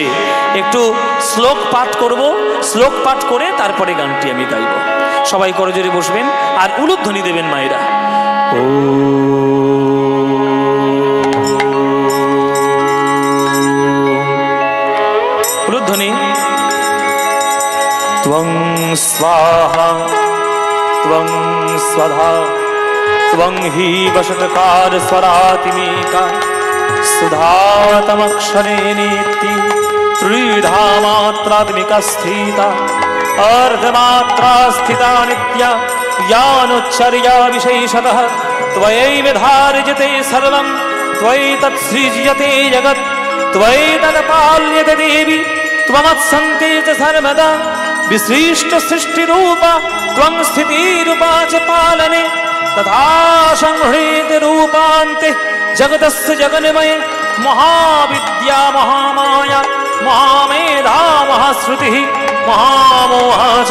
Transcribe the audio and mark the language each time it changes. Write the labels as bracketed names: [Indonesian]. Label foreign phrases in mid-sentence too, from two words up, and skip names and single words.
[Bangla] একটু শ্লোক পাঠ করব, শ্লোক পাঠ করে তারপরে গানটি আমি গাইব। সবাই করজোড়ে বসবেন আর উলুধ্বনি দেবেন মায়েরা। ও উলুধ্বনি। [Sanskrit] ত্বং স্বাহা ত্বং স্বধা ত্বং হি বশটকার স্বরাতিমেকা সুধাতমক্ষরে নিত্যি ত্রিধা মাত্রাত্মিকা স্থিতা अर्धमात्रा स्थिता नित्या यानुच्चर्या विशेषतः त्वयैव धार्यते सर्वं त्वयि तत्सृज्यते जगत् त्वयि तत्पाल्यते देवी त्वमत्सन्ते च सर्वदा विसृष्ट सृष्टिरूपा त्वं स्थितिरूपा च पालने तथा संहृत रूपान्ते जगतस्य जगन्मये महाविद्या महामाया महामेधा महाश्रुतिः महामोहा च